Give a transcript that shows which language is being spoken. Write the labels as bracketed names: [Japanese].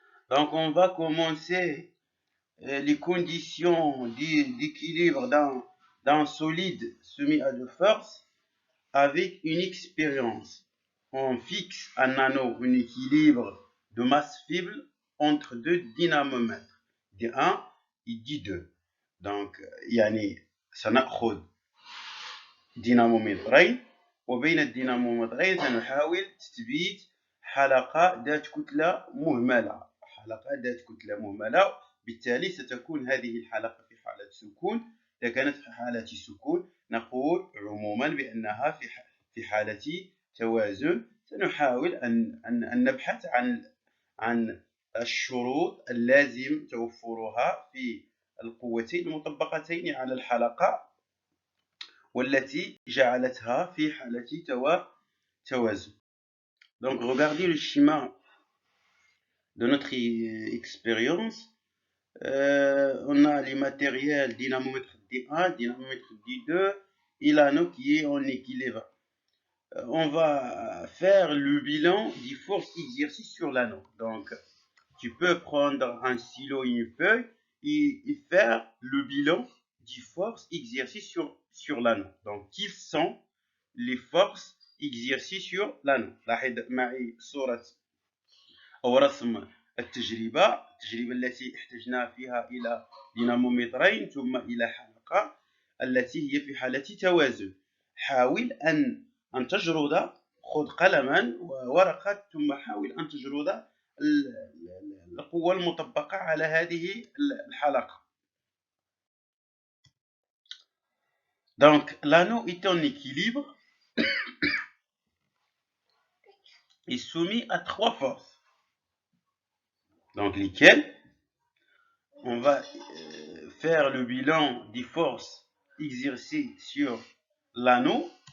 [French] Donc on va commencer les conditions d'équilibre d'un solide soumis à deux forces avec une expérience. On fixe un anneau un équilibre de masse faible entre deux dynamomètres, D1 et D2. [Arabic] Donc يعني سنأخذ دينامومترين وبين الدينامومترين سنحاول تثبيت حلقة ذات كتلة مهملة. بالتالي ستكون هذه الحلقة في حالة سكون. إذا كانت في حالة سكون نقول عموما بأنها في حالة توازن. سنحاول أن نبحث عن الشروط اللازم توفرها في القوتين المطبقتين على الحلقة والتي جعلتها في حالة توازن. [French] Donc regardez le schéma de notre expérience. On a les matériels dynamomètre D1, dynamomètre D2 et l'anneau qui est en équilibre. On va faire le bilan des forces exercées sur l'anneau. Donc tu peux prendre un stylo et une feuille et faire le bilan des forces exercées sur l'anneau. Donc quelles sont les forces exercées sur l'anneau. [Arabic] لاحظ معي صورة أو رسم التجربة التي احتجنا فيها إلى دينامومترين ثم إلى حلقة التي هي في حالة توازن. حاول أن تجرد، خذ قلما وورقة ثم حاول أن تجرد القوة المطبقة على هذه الحلقة. [French] Donc l'anneau est en équilibre est soumis à trois forces. Donc lesquelles on va faire le bilan des forces exercées sur l'anneau.